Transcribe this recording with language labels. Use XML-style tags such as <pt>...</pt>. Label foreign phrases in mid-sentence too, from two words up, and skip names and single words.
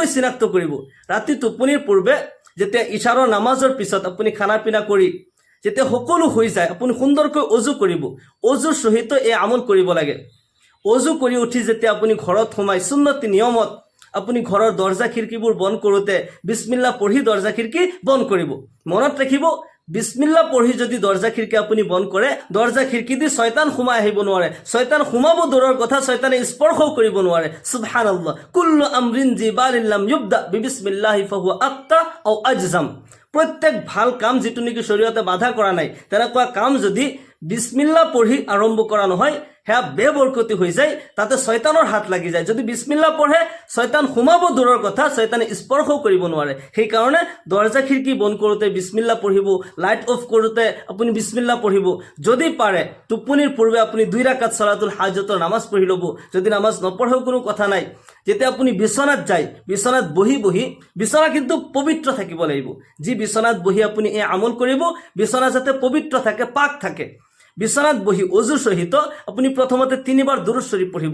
<as>চিনাক্ত কৰিব ৰাতি টোপনিৰ পূৰ্বে যেতিয়া ইশাৰৰ নামাজৰ পিছত আপুনি খানা পিনা কৰি যেতিয়া সকলো হৈ যায় আপুনি সুন্দৰকৈ ওযু কৰিব ওযুৰ সহিত এই আমল কৰিব লাগে ওযু কৰি উঠি যেতিয়া আপুনি ঘৰত সোমাই সুন্নতি নিয়মত আপুনি ঘৰৰ দৰজা খিৰকিবোৰ বন্ধ কৰোতে বিসমিল্লাহ পঢ়ি দৰজা খিৰকি বন্ধ কৰিব মনত ৰাখিব বিসমিল্লাহ পঢ়ি যদি দৰজা খিৰকি আপুনি বন্ধ কৰে দৰজা খিৰকি দি শয়তান সোমাই আহিব নোৱাৰে শয়তান সোমাব দূৰৰ কথা শয়তানে স্পৰ্শ কৰিব নোৱাৰে সুবহানাল্লাহ</as> <ar>كل أمر ذي بال لم يبدأ ببسم الله فهو أقطع أو أجذم</ar> <as>প্ৰত্যেক ভাল কাম যেটো নেকি শৰীয়তে বাধা কৰা নাই তেনেকুৱা কাম যদি বিসমিল্লাহ পঢ়ি আৰম্ভ কৰা নহয় হ্যাঁ বেবরকতি হৈ যায় তাতে শয়তানৰ হাত লাগি যায় যদি বিসমিল্লাহ পঢ়ে শয়তান সোমাব দূৰৰ কথা শয়তানে স্পৰ্শ কৰিব নোৱাৰে সেই কাৰণে দৰজা খিৰকি বন্ধ কৰোতে বিসমিল্লাহ পঢ়িব লাইট অফ কৰোতে আপুনি বিসমিল্লাহ পঢ়িব যদি পাৰে টোপনিৰ পূৰ্বে আপুনি 2 ৰাকাত সালাতুল হাজতৰ নামাজ পঢ়ি লব যদি নামাজ নপঢ়েও কোনো কথা নাই যেতিয়া আপুনি বিছনাত যায় বিছনাত বহি বহি বিছনা কিন্তু পবিত্ৰ থাকিব লাগিব যি বিছনাত বহি আপুনি এই আমল কৰিব বিছনা যাতে পবিত্ৰ থাকে পাক থাকে বিছনাত বহি অজু সহিত আপুনি প্ৰথমতে 3 বাৰ দুৰুদ শৰীফ পঢ়িব।</as>